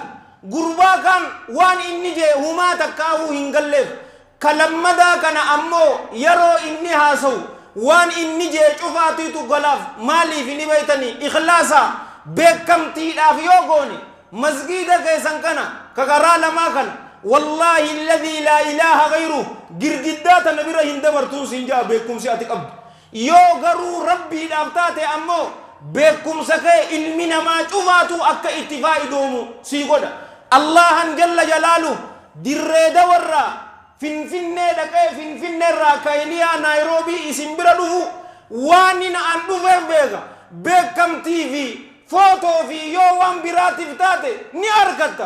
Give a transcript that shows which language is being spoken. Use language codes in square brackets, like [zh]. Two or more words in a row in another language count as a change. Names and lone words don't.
[om] Gurbaa kan waan inni jee humaa takkaahuu hin galleef kalammadaa kana ammoo yeroo inni haasawu waan inni jee cufaatiitu galaaf. Maaliif ni beeytanii ikhlaasa beekamtiidhaaf yoo goone masgiida keessan kana kakaraa lamaa kana [ar] والله الذي لا إله غير [om] girgiddaata nabira hin dabartuun siin jaa beekumsi ati qabdu. Yoo garuu rabbiidhaaf taate ammoo beekumsa kee ilmi namaa cufaatu akka itti faayidoomu sii godha. Allahan jalla jalaalu dirree dawarraa finfinnee dhaqee finfinneerraa kaayiliyaa naayiroobii isin bira dhufu waan inni an dhufeef beeka beekamtii fi footoo fi yoo waan biraatiif taate ni argatta.